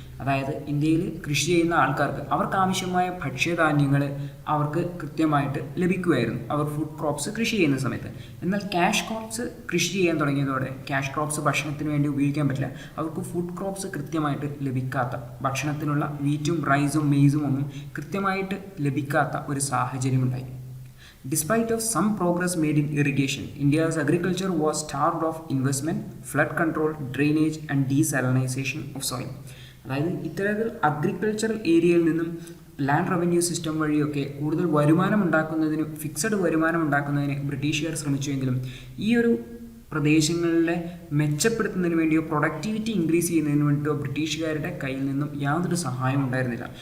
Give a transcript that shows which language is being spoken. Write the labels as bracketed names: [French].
[Malayalam] അതായത് ഇന്ത്യയിൽ കൃഷി ചെയ്യുന്ന ആൾക്കാർക്ക് അവർക്ക് ആവശ്യമായ ഭക്ഷ്യധാന്യങ്ങൾ അവർക്ക് കൃത്യമായിട്ട് ലഭിക്കുമായിരുന്നു അവർ ഫുഡ് ക്രോപ്സ് കൃഷി ചെയ്യുന്ന സമയത്ത്. എന്നാൽ ക്യാഷ് ക്രോപ്സ് കൃഷി ചെയ്യാൻ തുടങ്ങിയതോടെ ക്യാഷ് ക്രോപ്സ് ഭക്ഷണത്തിന് വേണ്ടി ഉപയോഗിക്കാൻ പറ്റില്ല. അവർക്ക് ഫുഡ് ക്രോപ്സ് കൃത്യമായിട്ട് ലഭിക്കാത്ത, ഭക്ഷണത്തിനുള്ള വീറ്റും റൈസും മെയ്സും ഒന്നും കൃത്യമായിട്ട് ലഭിക്കാത്ത ഒരു സാഹചര്യമുണ്ടായി. [English] Despite of some progress made in irrigation, India's agriculture was starved of investment, flood control, drainage and desalinization of soil. [Malayalam] അതായത് ഇത്തരത്തിൽ അഗ്രികൾച്ചറൽ ഏരിയയിൽ നിന്നും ലാൻഡ് റവന്യൂ സിസ്റ്റം വഴിയൊക്കെ കൂടുതൽ വരുമാനം ഉണ്ടാക്കുന്നതിന്, ഫിക്സഡ് വരുമാനം ഉണ്ടാക്കുന്നതിന് ബ്രിട്ടീഷുകാർ ശ്രമിച്ചുവെങ്കിലും ഈ ഒരു പ്രദേശങ്ങളിലെ മെച്ചപ്പെടുത്തുന്നതിന് വേണ്ടിയോ പ്രൊഡക്ടിവിറ്റി ഇൻക്രീസ് ചെയ്യുന്നതിന് വേണ്ടിയോ ബ്രിട്ടീഷുകാരുടെ കയ്യിൽ നിന്നും യാതൊരു സഹായം ഉണ്ടായിരുന്നില്ല.